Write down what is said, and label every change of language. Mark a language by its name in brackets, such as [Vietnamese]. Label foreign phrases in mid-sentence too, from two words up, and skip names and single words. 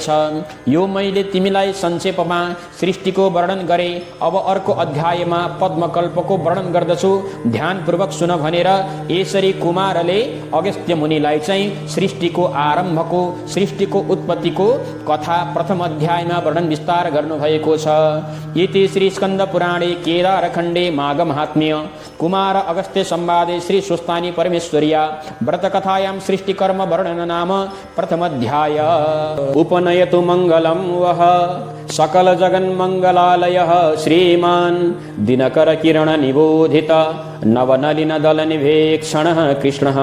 [Nepali] यो मैले तिमीलाई संक्षेपमा सृष्टिको वर्णन गरे। अब अर्को अध्यायमा पद्मकल्पको वर्णन गर्दछु, ध्यानपूर्वक सुन भनेर यसरी कुमारले अगस्त्य मुनिलाई चाहिँ सृष्टिको आरम्भको सृष्टिको उत्पत्तिको कथा प्रथम अध्यायमा वर्णन विस्तार गर्नुभएको छ। [Sanskrit] इति श्री स्कन्द पुराणे केदारखण्डे माघ महात्म्य कुमार अगस्त्य संवादे श्री सुस्तानी परमेश्वर्या व्रतकथायां सृष्टिकर्म वर्णन नाम प्रथम अध्याय। उपनयतु मंगलम वह सकल जगन्मंगलालयः श्रीमान् दिनकर किरण निबोधित नवनलिन दल निवेक्षणः कृष्णः।